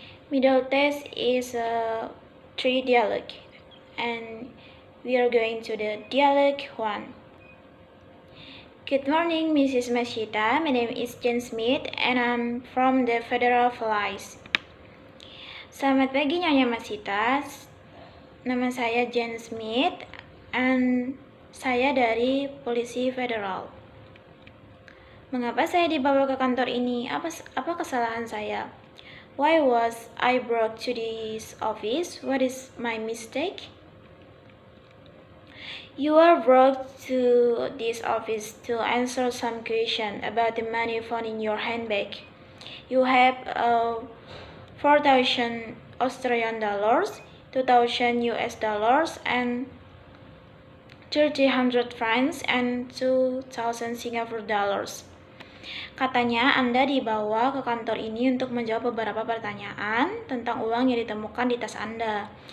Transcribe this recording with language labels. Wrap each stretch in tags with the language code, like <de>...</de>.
<en>Middle test is a 3 dialogue and we are going to the dialogue 1. Good morning, Mrs. Mashita. My name is Jen Smith and I'm from the Federal Police.</en> <id>Selamat pagi, Nyonya Masita. Nama saya Jen Smith and saya dari Polisi Federal. Mengapa saya dibawa ke kantor ini? Apa kesalahan saya?</id> <en>Why was I brought to this office? What is my mistake? You are brought to this office to answer some question about the money found in your handbag. You have 4,000 Australian dollars, 2,000 US dollars, and 300 francs and 2,000 Singapore dollars.</en> <id>Katanya Anda dibawa ke kantor ini untuk menjawab beberapa pertanyaan tentang uang yang ditemukan di tas Anda.</id>